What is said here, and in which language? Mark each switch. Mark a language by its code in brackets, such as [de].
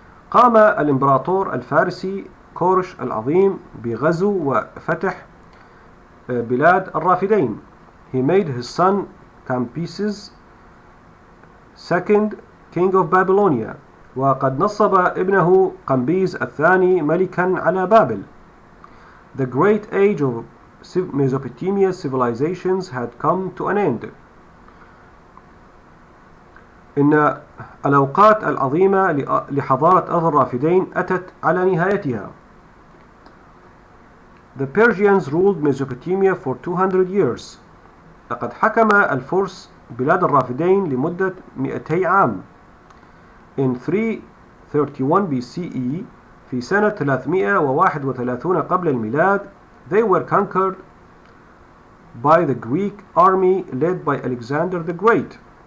[ar] قام الإمبراطور الفارسي كورش العظيم بغزو وفتح بلاد الرافدين. [en] He made his son Cambyses second king of Babylonia. [ar] وقد نصب ابنه قمبيز الثاني ملكا على بابل. [en] The great age of Mesopotamia's civilizations had come to an end. [ar] إن الأوقات العظيمة لحضارة أرض الرافدين أتت على نهايتها. [en] The Persians ruled Mesopotamia for 200 years. [ar] لقد حكم الفرس بلاد الرافدين لمدة 200 عام. [en] In 331 BCE [ar] في سنة 331 قبل الميلاد, [en] they were conquered by the Greek army led by Alexander the Great.